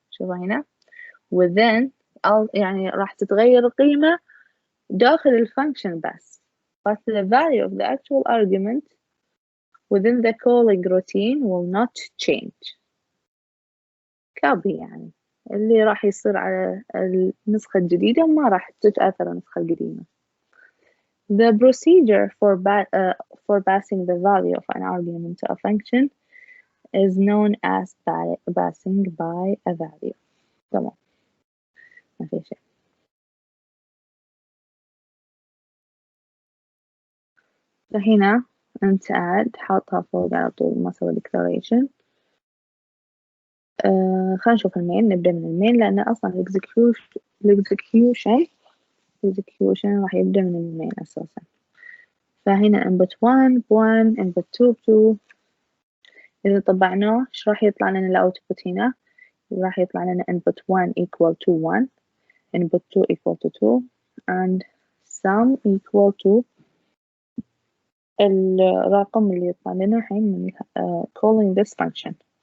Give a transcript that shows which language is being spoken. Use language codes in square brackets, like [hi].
[ar] شوفوا هنا within يعني راح تتغير القيمة داخل الفانكشن بس. [en] But the value of the actual argument within the calling routine will not change. [ar] copy يعني اللي راح يصير على النسخة الجديدة ما راح تتأثر النسخة القديمة. [en] The procedure for passing the value of an argument to a function is known as passing by a value. [ar] تمام ما في شيء. فهنا أنت عاد حاطها فوق على طول ما سوى declaration. خلينا نشوف المين، نبدأ من المين لأن أصلا الإكزيكيوشن راح يبدأ من المين أساسا. فهنا input 1 1 input 2 2. إذا طبعناه إيش راح يطلع لنا الأوتبوت هنا؟ راح يطلع لنا [en] input 1 equal to [ar] 1 input 2 equal to 2 and sum equal to الرقم اللي يطلع لنا الحين من [en] calling this function.